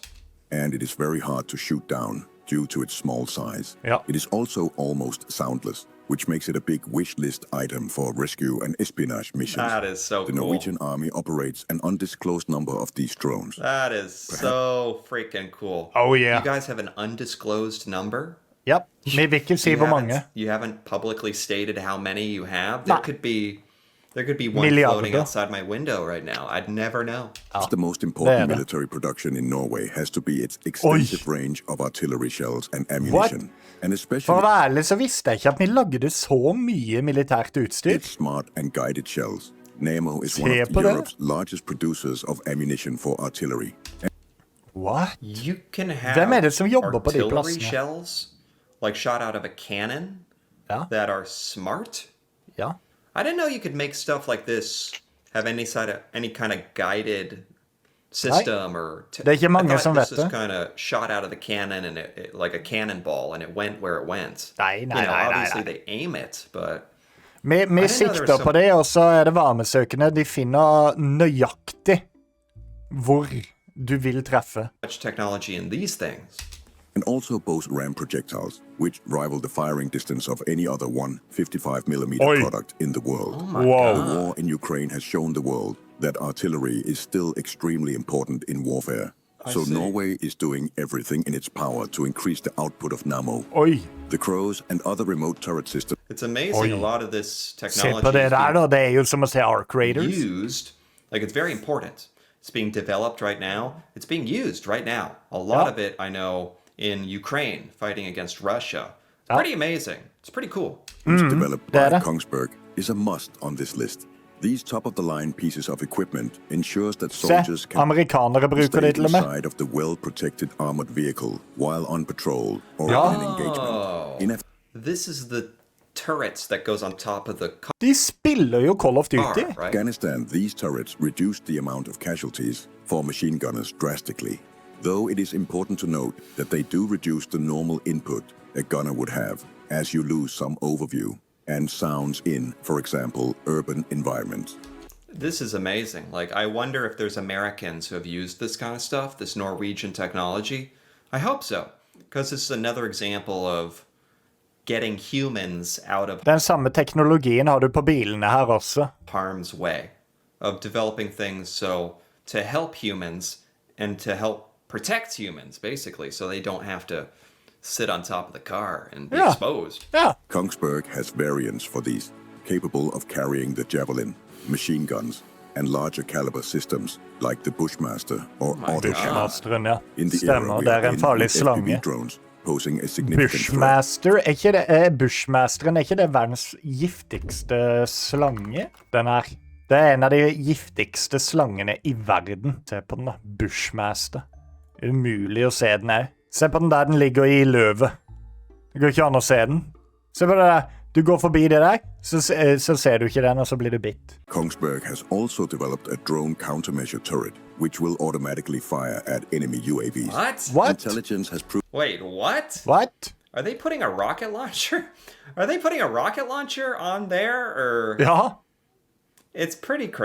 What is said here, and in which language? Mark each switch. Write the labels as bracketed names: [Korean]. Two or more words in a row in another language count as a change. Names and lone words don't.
[English] And it is very hard to shoot down due to its small size. Yeah. It is also almost soundless, which makes it a big wish list item for rescue and espionage missions. That is so The cool. Norwegian army operates an undisclosed number of these drones. That is so freaking cool. Oh, yeah. You guys have an undisclosed number? [Norwegian] Ja, vi vil ikke si hvor mange. [English] You haven't publicly stated how many you have? Nah. There could be one [Norwegian] Milliarder. [English] floating outside my window right now. I'd never know. The most important [Norwegian] det. [English] military production in Norway has to be its extensive range of artillery shells and ammunition. And [Norwegian] For [English] especially [Norwegian] å være ærlig så visste jeg ikke at vi lagde så mye militært utstyr. [English] its smart and guided shells. Nammo is one [Norwegian] Se [English] of [Norwegian] på det. [English] Europe's largest producers of ammunition for artillery. What? You can have [Norwegian] Hvem er det som jobber på de [English] artillery [Norwegian] plassene? [English] shells, like shot out of a cannon, [Norwegian] Ja, [English] that are smart. [Norwegian] ja. [English] I didn't know you could make stuff like this have any kind of guided system or. [Norwegian] Det er ikke mange [English] I thought [Norwegian] som [English] this [Norwegian] vet [English] was [Norwegian] det. [English] kind of shot out of the cannon and it like a cannonball and it went where it went. [Norwegian] Nei, nei, [English] You know, [Norwegian] nei, nei, [English] obviously [Norwegian] nei. [English] they aim it, but [Norwegian] Vi [English] know there [Norwegian] sikter [English] was [Norwegian] på det, og så er det varmesøkende. De finner nøyaktig hvor du vil treffe. [English] much technology in these things. And also boast ram projectiles, which rival the firing distance of any other 155mm [Norwegian] Oi. [English] product in the world. Wow. The war in Ukraine has shown the world that artillery is still extremely important in warfare. So see. Norway is doing everything in its power to increase the output of Nammo. [Norwegian] Oi, [English] The Crows and other remote turret systems It's amazing. [Norwegian] Oi. [English] A lot of this [Norwegian] se [English] technology [Norwegian] på det [English] is [Norwegian] der [English] being [Norwegian] da. Det er jo som å se Arc Raiders. [English] used. Like it's very important. It's being developed right now. It's being used right now. A lot Yeah. of it I know in Ukraine fighting against Russia. It's Yeah. pretty amazing. It's pretty cool. developed by [Norwegian] Data. [English] Kongsberg is a must on this list. These top-of-the-line pieces of equipment ensures that [Norwegian] Se, [English] soldiers can [Norwegian] amerikanere bruker [English] stay [Norwegian] det til og med. [English] inside of the well-protected armored vehicle while on patrol or [Norwegian] Ja. [English] in an engagement. In This is the turrets that goes on top of the [Norwegian] De spiller jo Call of [English] car, [Norwegian] Duty. [English] right? Afghanistan, these turrets reduced the amount of casualties for machine gunners drastically, though it is important to note that they do reduce the normal input a gunner would have, as you lose some overview and sounds in, for example, urban environments. This is amazing. Like, I wonder if there's Americans who have used this kind of stuff, this Norwegian technology. I hope so, because this is another example of getting humans out of [Norwegian] Den samme teknologien har du på bilene her også. [English] harm's way, of developing things to help humans and to help protect humans, basically, so they don't have to sit on top of the car and be Yeah. exposed. [Norwegian] Ja, [English] Kongsberg has variants for these, capable of carrying the Javelin, machine guns, and larger caliber systems like the Bushmaster or Auto Shot. [Norwegian] Masteren, ja. [English] In the [Norwegian] Stemmer, [English] era [Norwegian] det [English] we [Norwegian] er [English] are [Norwegian] en [English] in, [Norwegian] farlig [English] with [Norwegian] slange. [English] FPV drones posing a significant threat. [Norwegian] Bushmaster, Bushmasteren, er ikke det verdens giftigste slange? Den her. Det er en av de giftigste slangene i verden. Se på den da, Bushmaster. Umulig å se den her. Se på den der den ligger i løvet. Det går ikke an å se den. Se på det der. Du går forbi det der, så ser du ikke den, og så blir du bitt. [English] Kongsberg has also developed a drone countermeasure turret, which will automatically fire at enemy UAVs. What? What? Intelligence has proved Wait, what? What? Are they putting a rocket launcher? Are they putting a rocket launcher on there, or [Norwegian] Ja. [English] it's pretty crazy.